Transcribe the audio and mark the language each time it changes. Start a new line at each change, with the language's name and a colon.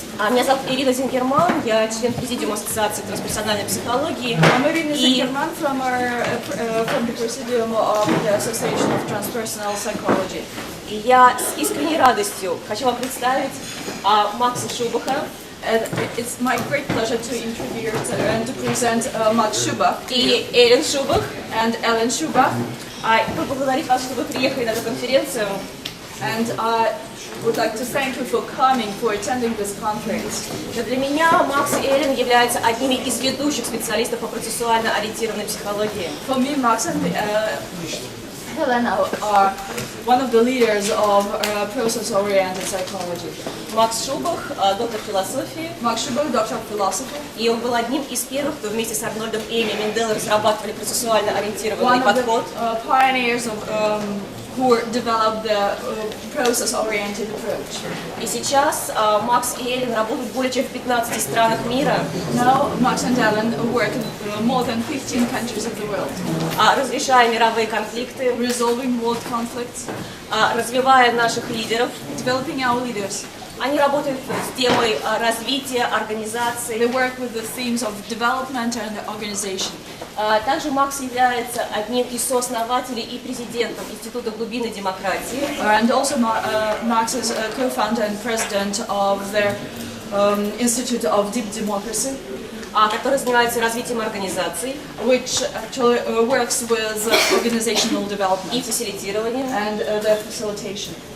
Russian: Меня зовут Ирина Зингерман, я член президиума Ассоциации трансперсональной психологии.
English: I'm Irina Zingerman from the Presidium of the Association of Transpersonal Psychology.
Russian: И я с искренней радостью хочу вам представить Макса Шубаха.
English: And it's my great pleasure to introduce and to present Max Schubach
Russian: и Эллен Шубах.
English: and Ellen Schubach.
Russian: Поблагодарить вас, что вы приехали на эту конференцию.
English: And I would like to thank you for coming, for attending this conference.
Russian: Но для меня Макс и Эллен являются одними из ведущих специалистов по процессуально-ориентированной психологии.
English: For me, Max and Helena are one of the leaders of process-oriented psychology.
Russian: Макс Шубах, доктор философии.
English: Max Schubach, doctor of philosophy.
Russian: И он был одним из первых, кто вместе с Арнольдом Эми Менделом разрабатывали процессуально-ориентированный
English: One of
Russian: подход.
English: the pioneers of who developed the process-oriented approach.
Russian: И сейчас Макс и Эллен работают более чем в 15 странах мира,
English: Now, Max and Ellen work in more than 15 countries of the world,
Russian: разрешая мировые конфликты,
English: resolving world conflicts,
Russian: развивая наших лидеров.
English: developing our leaders.
Russian: Они работают с темой развития организации.
English: They work with the themes of development and organization.
Russian: Также Макс является одним из сооснователей и президентом Института глубинной демократии.
English: And also Max is a co-founder and president of the Institute of Deep Democracy,
Russian: который занимается развитием организаций
English: which actually works with organizational
Russian: и
English: development
Russian: фасилитированием.
English: and their facilitation.